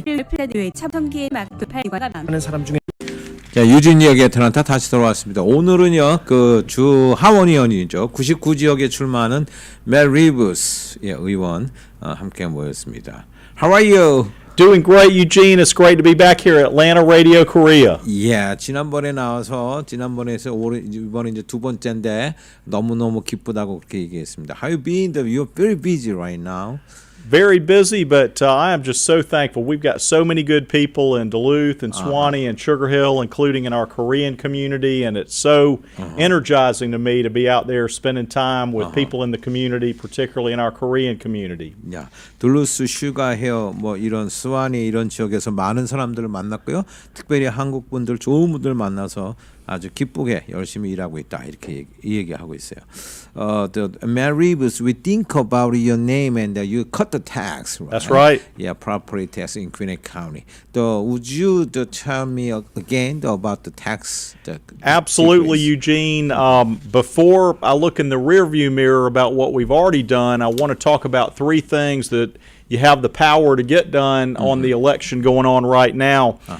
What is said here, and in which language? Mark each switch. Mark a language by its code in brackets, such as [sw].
[ko] 플라드의 참성기의 막도팔과가 많은 사람 중에 자, 유진 이야기 애틀랜타 다시 돌아왔습니다. 오늘은요, 주 하원의원이죠. 99지역에 출마하는 맷 리브스 의원 함께 모였습니다. [en] How are you? Doing great, Eugene. It's great to be back here at Atlanta Radio Korea. [ko] 지난번에 나와서 지난번에서 이번에 이제 두 번째인데 너무너무 기쁘다고 그렇게 얘기했습니다. [en] How you been? You're very busy right now. Very busy, but I am just so thankful. We've got so many good people in Duluth and Suwanee and Sugar Hill, including in our Korean community, and it's so energizing to me to be out there spending time with people in the community, particularly in our Korean community. [ko] 둘루스, 슈가헤어, 이런 수완이 이런 지역에서 많은 사람들을 만났고요. 특별히 한국 분들, 좋은 분들 만나서 아주 기쁘게 열심히 일하고 있다 이렇게 얘기하고 있어요. [en] Matt Reeves, we think about your name and you cut the tax. Right? That's right. Yeah, property tax in Gwinnett County. Would you tell me again about the tax? Absolutely, Eugene. Before I look in the rearview mirror about what we've already done, I want to talk about three things that you have the power to get done on the election going on right now.